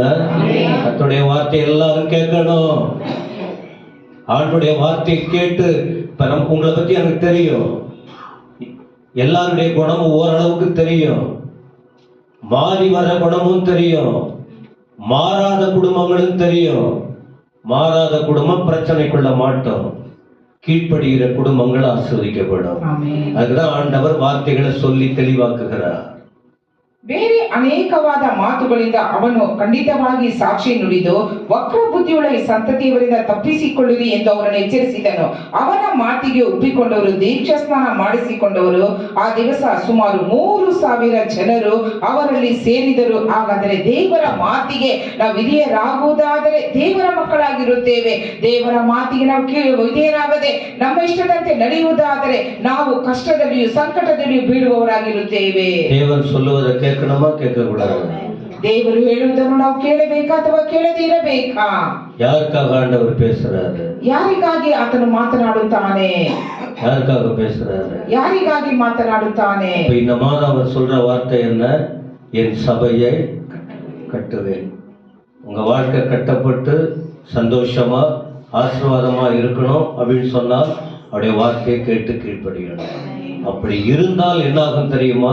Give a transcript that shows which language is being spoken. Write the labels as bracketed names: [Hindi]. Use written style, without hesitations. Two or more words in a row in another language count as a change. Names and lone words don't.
[Tamil] கர்த்தருடைய வார்த்தை எல்லாரும் கேட்கணும். ஆண்டுடைய வார்த்தையை கேட்டு இப்ப உங்களை பத்தி எனக்கு தெரியும், எல்லாருடைய குணமும் ஓரளவுக்கு தெரியும், மாறி வர குணமும் தெரியும், மாறாத குடும்பங்களும் தெரியும். மாறாத குடும்பம் பிரச்சனைக்குள்ள மாட்டோம், கீழ்ப்படுகிற குடும்பங்கள் ஆசீர்வதிக்கப்படும். அதுதான் ஆண்டவர் வார்த்தைகளை சொல்லி தெளிவாக்குகிறார். [Kannada] ಬೇರೆ ಅನೇಕವಾದ ಮಾತುಗಳಿಂದ ಅವನು ಖಂಡಿತವಾಗಿ ಸಾಕ್ಷಿ ನುಡಿದು ವಕ್ರ ಬುದ್ಧಿಯುಳ್ಳ ಈ ಸಂತತಿಯವರಿಂದ ತಪ್ಪಿಸಿಕೊಳ್ಳಿರಿ ಎಂದು ಅವರನ್ನು ಎಚ್ಚರಿಸಿದನು. ಅವನ ಮಾತಿಗೆ ಒಪ್ಪಿಕೊಂಡವರು, ದೀಕ್ಷಾಸ್ನಾನ ಮಾಡಿಸಿಕೊಂಡವರು ಆ ದಿವಸ ಸುಮಾರು 3,000 ಜನರು ಅವರಲ್ಲಿ ಸೇರಿದರು. ಹಾಗಾದರೆ ದೇವರ ಮಾತಿಗೆ ನಾವು ವಿಧೇಯರಾಗುವುದಾದರೆ ದೇವರ ಮಕ್ಕಳಾಗಿರುತ್ತೇವೆ. ದೇವರ ಮಾತಿಗೆ ನಾವು ವಿಧೇಯರಾಗದೆ ನಮ್ಮ ಇಷ್ಟದಂತೆ ನಡೆಯುವುದಾದರೆ ನಾವು ಕಷ್ಟದಲ್ಲಿಯೂ ಸಂಕಟದಲ್ಲಿಯೂ ಬೀಳುವವರಾಗಿರುತ್ತೇವೆ. [Tamil] ದೇವರು சொல்லுவதை கேட்கணுமா கேட்கக்கூடாது? [Kannada] ದೇವರು ಹೇಳುವುದನ್ನು ನಾವು ಕೇಳಬೇಕಾ ಅಥವಾ ಕೇಳದೇ ಇರಬೇಕಾ? [Tamil] யாருக்காக ஆண்டவர் பேசுறாரு? [Kannada] ಯಾರಿಗಾಗಿ ಆತನು ಮಾತನಾಡುತ್ತಾನೆ? [Tamil] யாருக்காக பேசுறாரு? [Kannada] ಯಾರಿಗಾಗಿ ಮಾತನಾಡುತ್ತಾನೆ? [Tamil] இந்த மாதம் அவர் சொல்ற வார்த்தை என்ன? என் சபையை கட்டுவேன். உங்க வாழ்க்கை கட்டப்பட்டு சந்தோஷமா ஆசீர்வாதமா இருக்கணும் அப்படின்னு சொன்னால் அவருடைய வார்த்தையை கேட்டு கீழ்ப்படியணும். அப்படி இருந்தால் என்ன ஆகும் தெரியுமா?